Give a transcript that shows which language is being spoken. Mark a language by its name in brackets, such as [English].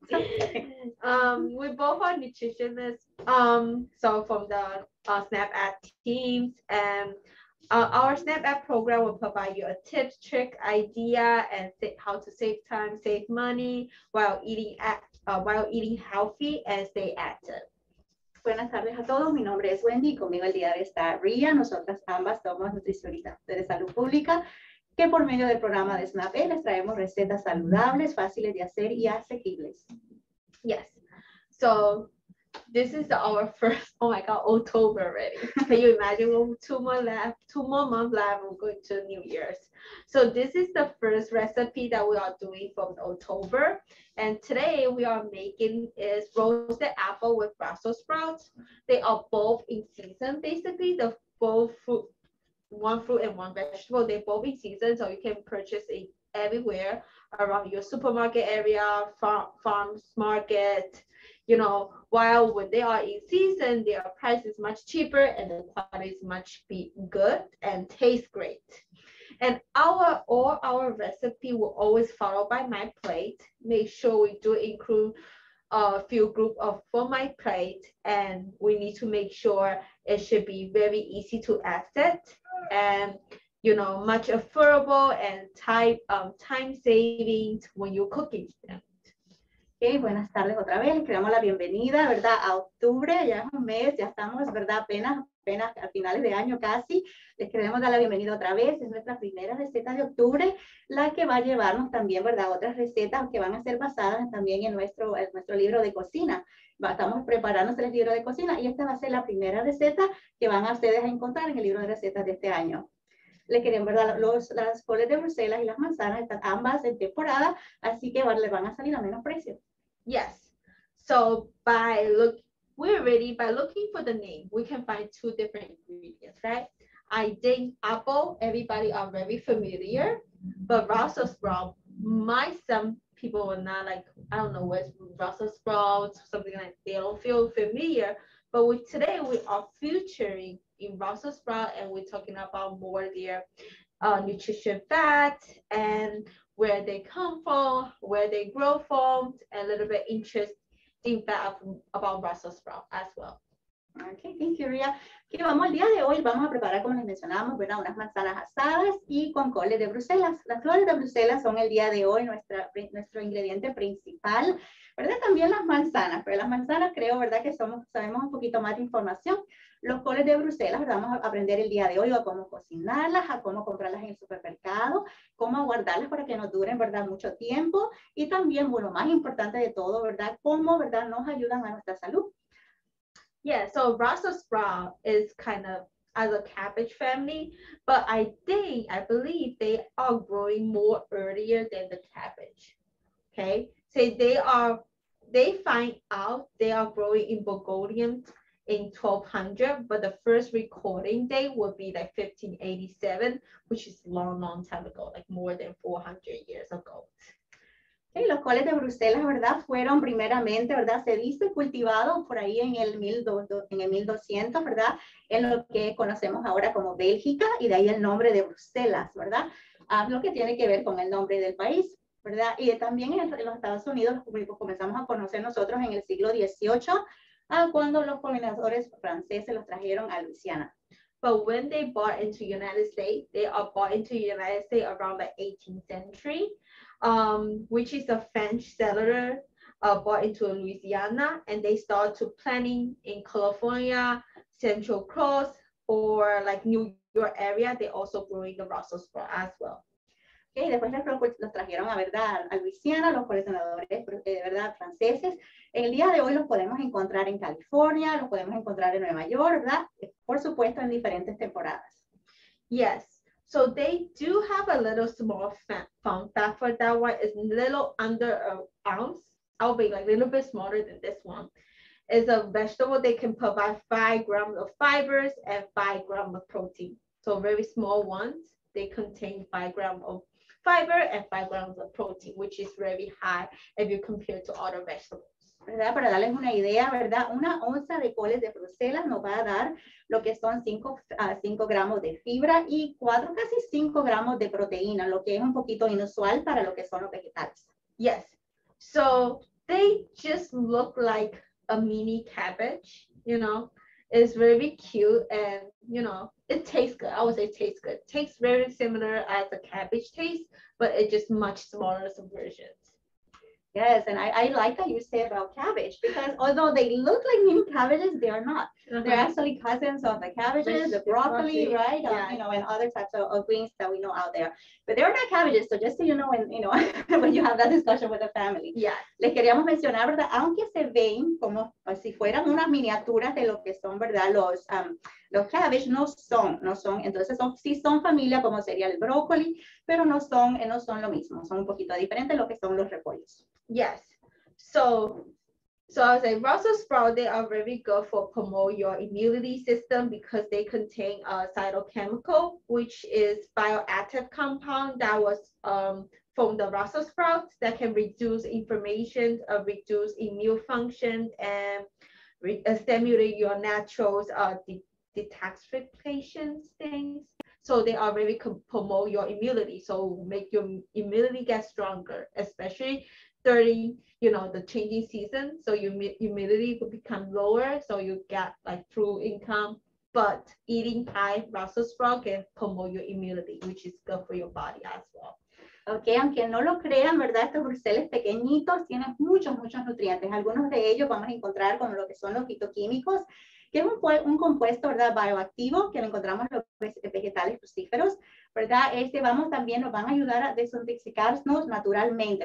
[English] We both are nutritionists. So from the SNAP Ad teams, and our SNAP Ad program will provide you a tips, trick, idea, and how to save time, save money while eating healthy and stay active. [Spanish] Buenas tardes a todos, mi nombre es Wendy y conmigo el día de hoy está Ria. Nosotras ambas somos nutricionistas de salud pública que por medio del programa de SNAP les traemos recetas saludables, fáciles de hacer y asequibles. [English] Yes. So this is our first, oh my God, October already. Can you imagine? We're 2 more months left, we're going to New Year's. So this is the first recipe that we are doing from October. And today we are making is roasted apple with Brussels sprouts. They are both in season, basically. The both fruit, one fruit and one vegetable, they're both in season, so you can purchase it everywhere around your supermarket area, farms market, while when they are in season, their price is much cheaper and the quality is much good and taste great. And all our recipe will always follow by my plate. Make sure we do include a few group of for my plate, and we need to make sure it should be very easy to access and much affordable and time saving when you're cooking them. [Spanish] Okay, buenas tardes otra vez, les damos la bienvenida, ¿verdad? A octubre, ya es un mes, ya estamos, ¿verdad? Apenas a finales de año casi. Les queremos dar la bienvenida otra vez, es nuestra primera receta de octubre, la que va a llevarnos también, ¿verdad? Otras recetas que van a ser basadas también en nuestro libro de cocina. Estamos preparando el libro de cocina y esta va a ser la primera receta que van a ustedes a encontrar en el libro de recetas de este año. Le queremos, ¿verdad? Las coles de Bruselas y las manzanas están ambas en temporada, así que le van a salir a menos precio. [English] Yes. So we're ready by looking for the name. We can find two different ingredients, right? I think apple, everybody are very familiar, but Brussels sprout, some people are not like, I don't know what's Brussels sprouts, something like they don't feel familiar. But today we are featuring in Brussels sprout and we're talking about more their nutrition facts and where they come from, where they grow from, and a little bit interesting fact about Brussels sprout as well. Okay, thank you, Ria. [Spanish] Que vamos al día de hoy, vamos a preparar, como les mencionamos, ¿verdad? Unas manzanas asadas y con coles de Bruselas. Las coles de Bruselas son el día de hoy nuestro ingrediente principal, ¿verdad? También las manzanas, pero las manzanas creo, ¿verdad? Que sabemos un poquito más de información. Los coles de Bruselas, ¿verdad? Vamos a aprender el día de hoy a cómo cocinarlas, a cómo comprarlas en el supermercado, cómo guardarlas para que nos duren, ¿verdad? Mucho tiempo y también, bueno, más importante de todo, ¿verdad? Cómo, ¿verdad? Nos ayudan a nuestra salud. [English] Yeah, so Brussels sprout is kind of as a cabbage family, but I believe they are growing more earlier than the cabbage. Okay, so they find out they are growing in Bulgarian in 1200, but the first recording date would be like 1587, which is long time ago, like more than 400 years ago. [Spanish] Okay, los coles de Bruselas, ¿verdad? Fueron primeramente, ¿verdad? Se dice cultivados por ahí en el 1200, ¿verdad? En lo que conocemos ahora como Bélgica y de ahí el nombre de Bruselas, ¿verdad? Lo que tiene que ver con el nombre del país, ¿verdad? Y también en los Estados Unidos comenzamos a conocer nosotros en el siglo XVIII, cuando los colonizadores franceses los trajeron a Luisiana. [English] But when they bought into United States, they are bought into United States around the 18th century, which is a French settler bought into Louisiana, and they started to planting in California, Central Coast, or like New York area. They also growing the Brussels sprout as well. [Spanish] Okay, después los trajeron a Luisiana, los coleccionadores ¿verdad? Franceses. El día de hoy los podemos encontrar en California, los podemos encontrar en Nueva York, ¿verdad? Por supuesto, en diferentes temporadas. [English] Yes, so they do have a little small fun fact for that one. It's little under an ounce. I'll be like a little bit smaller than this one. It's a vegetable that can provide 5 grams of fibers and 5 grams of protein. So very small ones, they contain 5 grams of fiber and 5 grams of protein, which is very high if you compare to other vegetables. [Spanish] ¿verdad? Para darles una idea, ¿verdad? Una onza de coles de Bruselas nos va a dar lo que son 5 gramos de fibra y casi 5 gramos de proteína, lo que es un poquito inusual para lo que son los vegetales. [English] Yes. So they just look like a mini cabbage, you know. It's very cute and, you know, it tastes good. I would say it tastes good. It tastes very similar as a cabbage taste, but it's just much smaller versions. Yes, and I like that you say about cabbage because although they look like mini cabbages, they are not. They're actually cousins of the cabbages, the broccoli, right? Yeah. You know, and other types of greens that we know out there. But they're not cabbages, so just so you know, when, you know, when you have that discussion with the family. Yeah. [Spanish] Les queríamos mencionar, ¿verdad? Aunque se ven como si fueran unas miniaturas de lo que son, ¿verdad? Los cabbage no son. Entonces sí son familia como sería el brócoli, pero no son lo mismo. Son un poquito diferentes lo que son los repollos. [English] Yes. So I would say Brussels sprouts, they are very good for promote your immunity system because they contain a cytochemical, which is bioactive compound that was from the Brussels sprouts that can reduce inflammation, reduce immune function, and stimulate your natural detoxification things. So they are very promote your immunity. So make your immunity get stronger, especially during, you know, the changing season. So your immunity will become lower. So you get like flu income. But eating high Brussels sprout can promote your immunity, which is good for your body as well. [Spanish] Okay, aunque no lo crean, ¿verdad? Estos bruseles pequeñitos tienen muchos nutrientes. Algunos de ellos vamos a encontrar como lo que son los fitoquímicos, que es un compuesto, ¿verdad? Bioactivo, que lo encontramos en los vegetales crucíferos, ¿verdad? Nos van a ayudar a desintoxicarnos naturalmente.